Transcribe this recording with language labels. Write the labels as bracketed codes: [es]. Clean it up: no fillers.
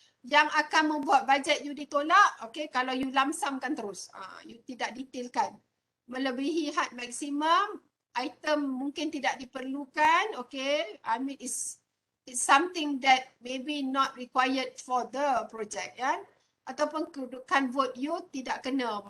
[ms] Yang akan membuat bajet you ditolak, okay, kalau you lamsamkan terus, you tidak detailkan. Melebihi had maksimum, item mungkin tidak diperlukan, [en] okay, I mean it's something that maybe not required for the project, ya. [ms] Ataupun kedudukan vote you tidak kena.